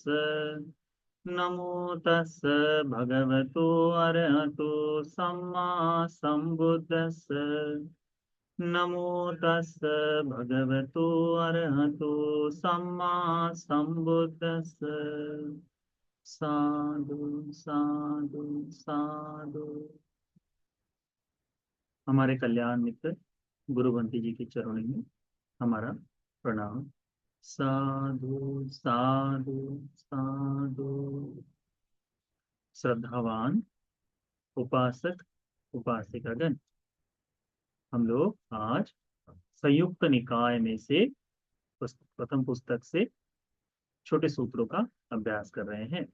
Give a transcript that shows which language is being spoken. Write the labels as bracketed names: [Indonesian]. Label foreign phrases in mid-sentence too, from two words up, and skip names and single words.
[Pali] नमो तस् भगवतो अरहतो सम्मा सम्बुद्दस्स। नमो तस् भगवतो अरहतो सम्मा सम्बुद्दस्स। साधु साधु साधु। [Hindi] हमारे कल्याण मित्र गुरुवंती जी के चरणों में हमारा प्रणाम। [Pali] साधु साधु साधु। [Hindi] श्रद्धावान उपासक उपासिकागण, हम लोग आज संयुक्त निकाय में से प्रथम पुस्तक से छोटे सूत्रों का अभ्यास कर रहे हैं।